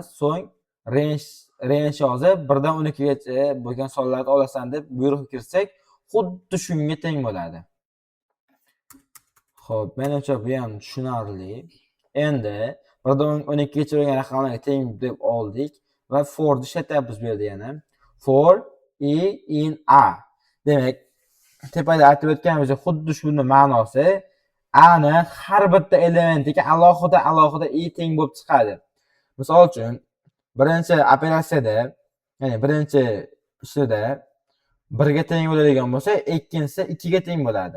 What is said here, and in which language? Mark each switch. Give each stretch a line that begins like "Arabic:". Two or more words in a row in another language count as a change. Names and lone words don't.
Uzbek: So'ng range yozib 1 dan 12 gacha bo'lgan sonlarni olasan deb buyruq kirsak, xuddi shunga teng bo'ladi. Xo'p, menimcha bu ham tushunarli. Endi 1 dan 12 gacha bo'lgan raqamlarga teng deb oldik va for ishlatyapmiz bu yerda yana.
English: For in a.
Uzbek: Demak, tepada aytib o'tganimizda xuddi shuni ma'nosi. A'ni har bitta elementiga alohida i teng bo'lib chiqadi. Misol uchun, birinchi operatsiyada, ya'ni birinchi ishida 1 ga teng bo'ladigan bo'lsa, ikkinchisi 2 ga teng bo'ladi.